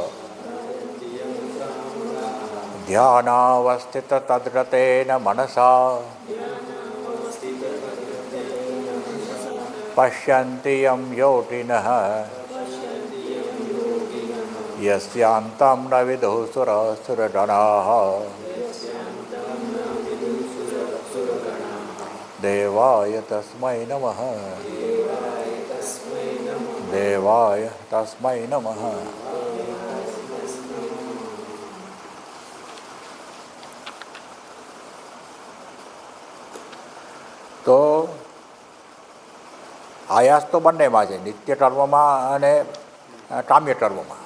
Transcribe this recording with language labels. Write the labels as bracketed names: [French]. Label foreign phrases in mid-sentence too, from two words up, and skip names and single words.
[Sanskrit] ध्यानावस्थिततद्रतेन मनसा पश्यन्ति यं योगिनः यस्यान्तं न विदुः सुरसुरगणाः देवाय तस्मै नमः देवाय तस्मै नमः। [Gujarati] તો આયાસ તો બંનેમાં છે, નિત્ય ટર્મમાં અને કામ્ય ટર્મમાં.